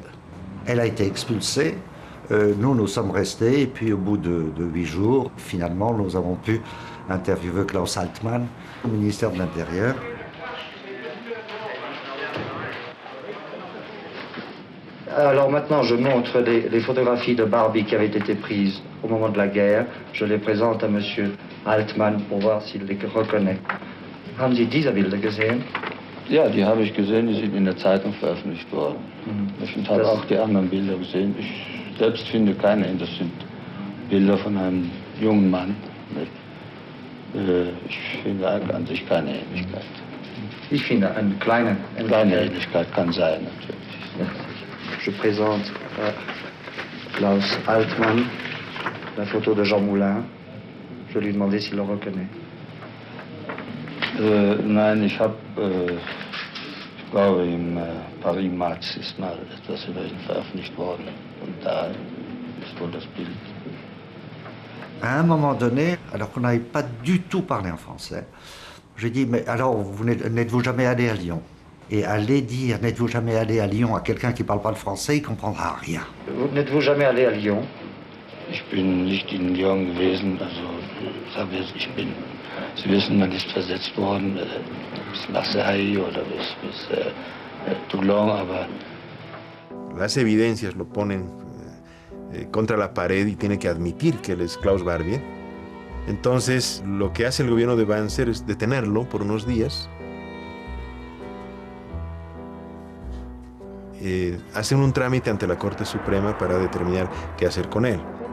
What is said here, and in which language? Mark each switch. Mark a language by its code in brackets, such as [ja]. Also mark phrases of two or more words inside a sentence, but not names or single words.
[fr] Elle a été expulsée, nous sommes restés, et puis au bout de 8 jours, finalement, nous avons pu interviewer Klaus Altmann au ministère de l'Intérieur. Alors maintenant, je montre les photographies de Barbie qui avaient été prises au moment de la guerre. Je les présente à Monsieur Altmann pour voir s'il les reconnaît. [de] Haben Sie diese Bilder gesehen? Ja, die habe ich gesehen, die sind in der Zeitung veröffentlicht worden. Ich habe auch die anderen Bilder gesehen. Ich selbst finde keine, das sind Bilder von einem jungen Mann. Ich finde an sich keine Ähnlichkeit. Ich finde eine kleine Ähnlichkeit kann sein, natürlich. [fr] Je présente Klaus Altmann, la photo de Jean Moulin. Je lui ai demandé s'il le reconnaît. [de] Nein, ich glaube, im Paris Match ist mal etwas über ihn veröffentlicht worden. Und da ist wohl das Bild. [fr] À un moment donné, alors qu'on n'avait pas du tout parlé en français, j'ai dit, mais alors, n'êtes-vous jamais allé à Lyon? Et aller dire, n'êtes-vous jamais allé à Lyon à quelqu'un qui ne parle pas le français, il ne comprendra rien. N'êtes-vous jamais allé à Lyon? [de] Ich bin nicht in Lyon gewesen, also Sie wissen, man ist versetzt worden bis Marseille oder bis Toulon, aber... [es] Las evidencias lo ponen contra la pared y tiene que admitir que él es Klaus Barbie. Entonces, lo que hace el gobierno de Banzer es detenerlo por unos días. Hacen un trámite ante la Corte Suprema para determinar qué hacer con él.